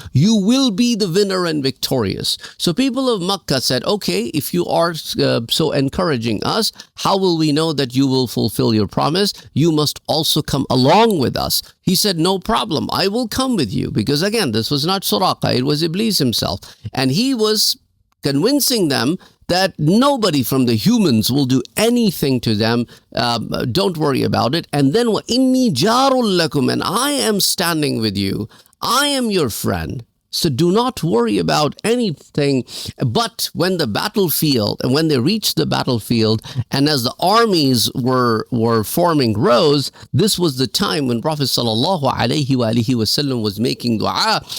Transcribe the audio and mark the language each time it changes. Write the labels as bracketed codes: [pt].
[en] You will be the winner and victorious. So people of Makkah said, okay, if you are so encouraging us, how will we know that you will fulfill your promise? You must also come along with us. He said, no problem. I will come with you. Because again, this was not Suraqa. It was Iblis himself. And he was convincing them that nobody from the humans will do anything to them. Don't worry about it. And then, [ar] وَإِنِّي جَارٌ لَكُمْ. [en] And I am standing with you. I am your friend. So do not worry about anything. But when the battlefield, and when they reached the battlefield, and as the armies were forming rows, this was the time when Prophet sallallahu alaihi wasallam was making dua.